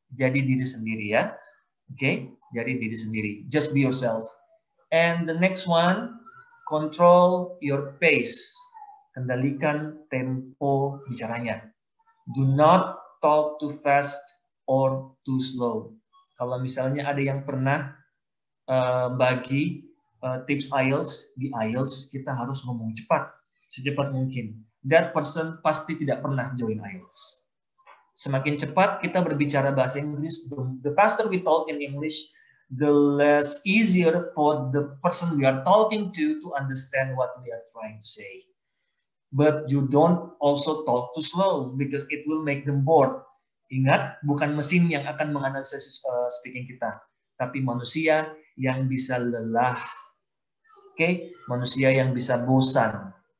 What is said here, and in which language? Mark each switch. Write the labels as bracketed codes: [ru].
[id] Jadi diri sendiri ya. Oke, jadi diri sendiri. [en] Just be yourself. And the next one, control your pace. [id] Kendalikan tempo bicaranya. [en] Do not talk too fast or too slow. [id] Kalau misalnya ada yang pernah bagi tips IELTS, di IELTS kita harus ngomong cepat, secepat mungkin. [en] That person [id] pasti tidak pernah join IELTS. Semakin cepat kita berbicara bahasa Inggris, [en] the faster we talk in English, the less easier for the person we are talking to understand what we are trying to say. But you don't also talk too slow because it will make them bored. [id] Ingat, bukan mesin yang akan menganalisis speaking kita, tapi manusia yang bisa lelah. Oke, manusia yang bisa bosan.